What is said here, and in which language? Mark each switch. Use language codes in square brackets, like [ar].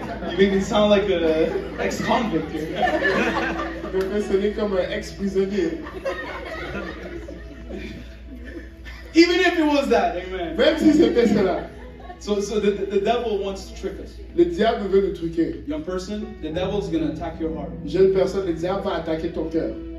[en] you make me sound like an ex-convict here. [fr] Je me fais sonner comme un ex-prisonnier. [en] Even if it was that, amen. [fr] Même si c'était cela. [en] So the devil wants to trick us. [fr] Le diable veut nous truquer. [en] Young person, the devil's gonna attack your heart. [fr] Jeune personne, le diable va attaquer ton cœur.